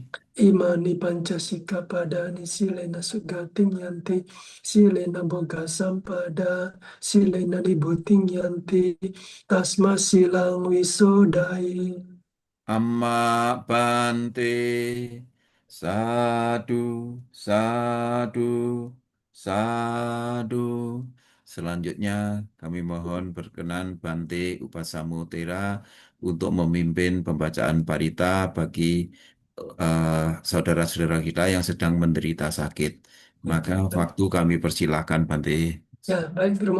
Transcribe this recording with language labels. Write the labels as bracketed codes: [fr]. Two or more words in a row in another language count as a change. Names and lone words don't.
[pi] Imani pancasika padani silena sugating yanti silena boga sampada silena dibuting yanti tasma silang wisodai. Amma Bante, sadu, sadu, sadu. [id] Selanjutnya kami mohon berkenan Bante Upasamutera untuk memimpin pembacaan parita bagi saudara-saudara kita yang sedang menderita sakit. Maka waktu kami persilahkan Bante. Ya, baik, Bromo.